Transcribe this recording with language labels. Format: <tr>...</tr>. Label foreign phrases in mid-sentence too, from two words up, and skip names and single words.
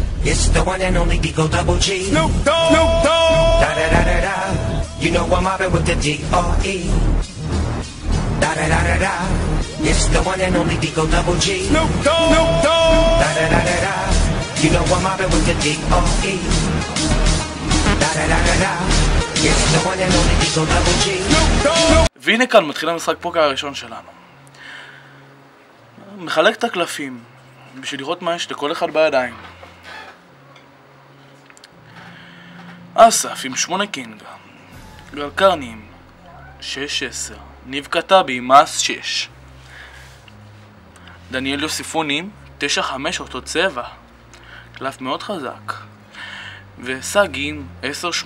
<en>It's the one and only Digo Double G. Snoop Dogg. Snoop Dogg. Da da da da da. You know I'm mobbing with the D.R.E. Da da da da da. It's the one and only Digo Double G. Snoop Dogg. Snoop Dogg. Da da da da da. You know I'm mobbing with the D.R.E. Da da da da da. It's the one and only Digo Double G. Snoop Dogg.</en> <he>והנה כאן מתחיל המשחק פוקר הראשון שלנו. מחלק את הקלפים בשביל לראות מה יש לכל אחד בידיים. אסף עם 8 קינג, גל קרני עם 6-10, ניב קטבי עם מס 6, דניאל יוסיפוני עם 9-5 אותו צבע, קלף מאוד חזק, וסגי עם 10-8.</he>